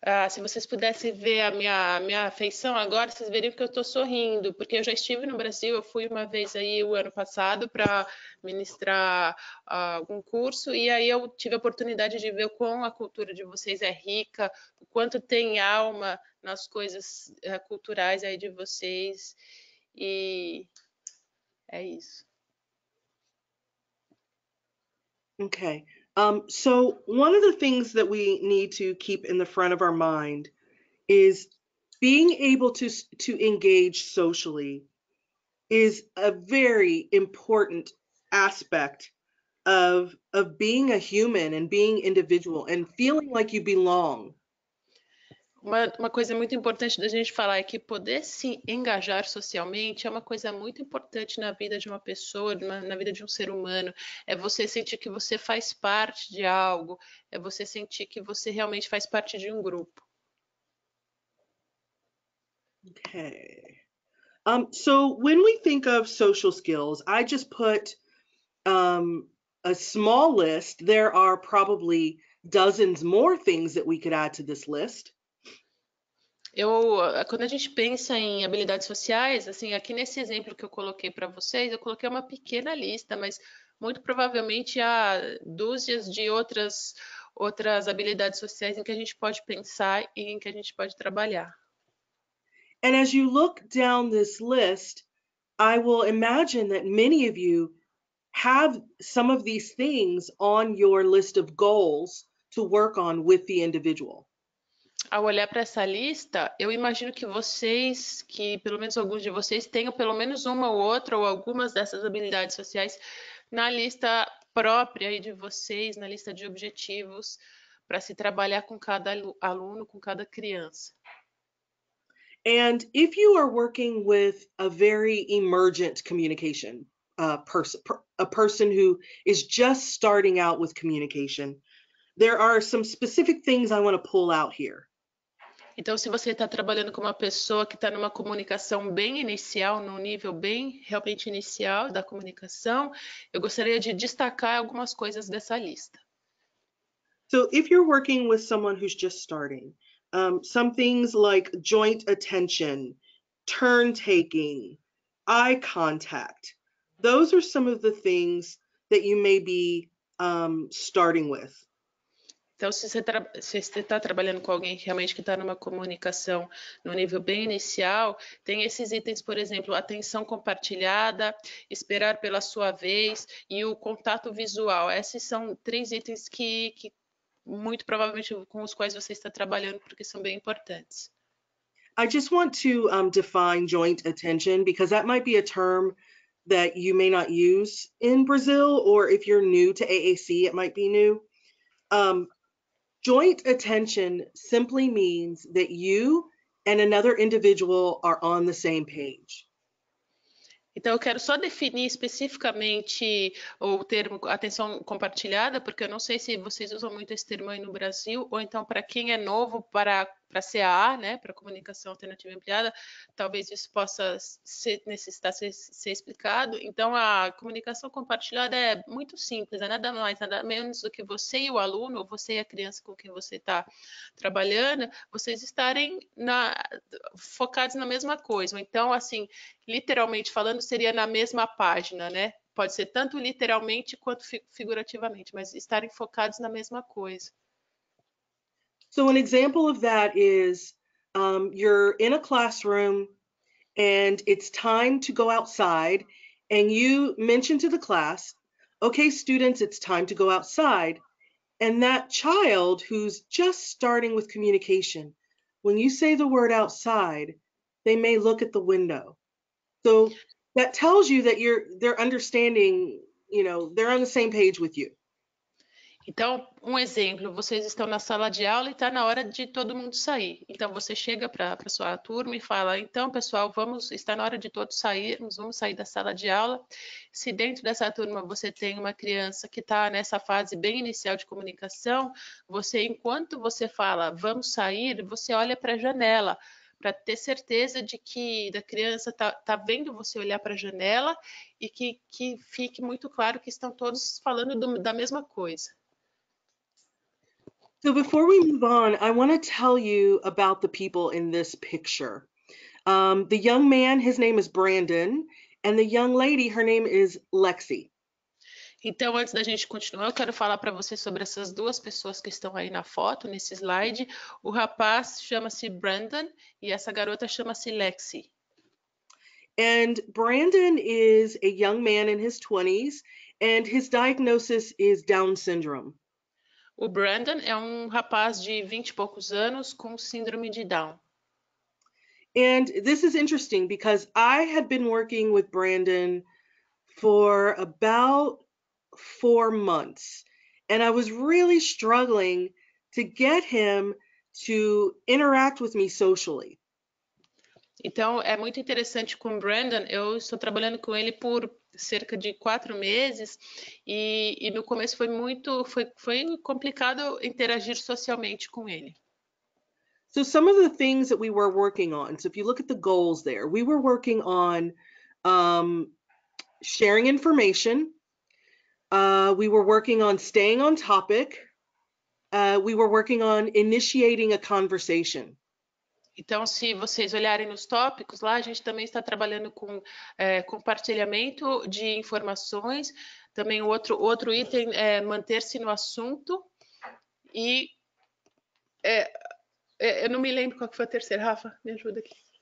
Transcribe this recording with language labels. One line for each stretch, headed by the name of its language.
Portuguese: Se vocês pudessem ver a minha afeição agora, vocês veriam que eu estou sorrindo, porque eu já estive no Brasil, eu fui uma vez aí o ano passado para ministrar algum curso, e aí eu tive a oportunidade de ver o quão a cultura de vocês é rica, o quanto tem alma nas coisas culturais aí de vocês, e é isso. Okay.
English: So one of the things that we need to keep in the front of our mind is being able to engage socially is a very important aspect of being a human and being individual and feeling like you belong.
Portuguese: Uma coisa muito importante da gente falar é que poder se engajar socialmente é uma coisa muito importante na vida de uma pessoa, na vida de um ser humano. É você sentir que você faz parte de algo, é você sentir que você realmente faz parte de um grupo. Okay.
English: So when we think of social skills, I just put a small list. There are probably dozens more things that we could add to this list.
Portuguese: Quando a gente pensa em habilidades sociais, assim, aqui nesse exemplo que eu coloquei para vocês, eu coloquei uma pequena lista, mas muito provavelmente há dúzias de outras habilidades sociais em que a gente pode pensar e em que a gente pode trabalhar.
English: And as you look down this list, I will imagine that many of you have some of these things on your list of goals to work on with the individual.
Portuguese: Ao olhar para essa lista, eu imagino que pelo menos alguns de vocês tenham pelo menos uma ou outra ou algumas dessas habilidades sociais na lista própria aí de vocês, na lista de objetivos para se trabalhar com cada aluno, com cada criança.
English: And if you are working with a very emergent communication person, a person who is just starting out with communication, there are some specific things I want to pull out here.
Portuguese: Então, se você está trabalhando com uma pessoa que está numa comunicação bem inicial, num nível bem realmente inicial da comunicação, eu gostaria de destacar algumas coisas dessa lista.
English: So if you're working with someone who's just starting, some things like joint attention, turn taking, eye contact, those are some of the things that you may be starting with.
Portuguese: Então, se você está trabalhando com alguém realmente que está numa comunicação no nível bem inicial, tem esses itens, por exemplo, atenção compartilhada, esperar pela sua vez e o contato visual. Esses são 3 itens que muito provavelmente com os quais você está trabalhando, porque são bem importantes.
English: I just want to define joint attention because that might be a term that you may not use in Brazil, or if you're new to AAC, it might be new. Joint attention simply means that you and another individual are on the same page.
Portuguese: Então, eu quero só definir especificamente o termo atenção compartilhada, porque eu não sei se vocês usam muito esse termo aí no Brasil, ou então para quem é novo, para CA, né, para comunicação alternativa ampliada, talvez isso possa necessitar ser explicado. Então, a comunicação compartilhada é muito simples, é nada mais, nada menos do que você e o aluno, ou você e a criança com quem você está trabalhando, vocês estarem focados na mesma coisa. Então, assim, literalmente falando, seria na mesma página, né? Pode ser tanto literalmente quanto figurativamente, mas estarem focados na mesma coisa.
English: So an example of that is you're in a classroom and it's time to go outside, and you mention to the class, okay, students, it's time to go outside. And that child who's just starting with communication, when you say the word outside, they may look at the window. So that tells you that they're understanding, they're on the same page with you.
Portuguese: Então, um exemplo, vocês estão na sala de aula e está na hora de todo mundo sair. Então, você chega para a sua turma e fala, então, pessoal, está na hora de todos sairmos, vamos sair da sala de aula. Se dentro dessa turma você tem uma criança que está nessa fase bem inicial de comunicação, enquanto você fala, vamos sair, você olha para a janela, para ter certeza de que a criança tá vendo você olhar para a janela e que fique muito claro que estão todos falando da mesma coisa.
English: So before we move on, I want to tell you about the people in this picture. The young man, his name is Brandon, and the young lady, her name is Lexi.
Portuguese: Então, antes da gente continuar, eu quero falar para você sobre essas duas pessoas que estão aí na foto, nesse slide. O rapaz chama-se Brandon e essa garota chama-se Lexi.
English: And Brandon is a young man in his 20s, and his diagnosis is Down syndrome.
Portuguese: O Brandon é um rapaz de 20 e poucos anos com síndrome de Down.
English: And this is interesting because I had been working with Brandon for about 4 months, and I was really struggling to get him to interact with me socially.
Portuguese: Então, é muito interessante com o Brandon. Eu estou trabalhando com ele por cerca de 4 meses e no começo foi complicado interagir socialmente com ele.
English: So some of the things that we were working on, so if you look at the goals there, we were working on sharing information. We were working on staying on topic. We were working on initiating a conversation.
Portuguese: Então, se vocês olharem nos tópicos lá, a gente também está trabalhando com compartilhamento de informações. Também o outro item é manter-se no assunto. E eu não me lembro qual que foi a terceira, Rafa, me ajuda aqui.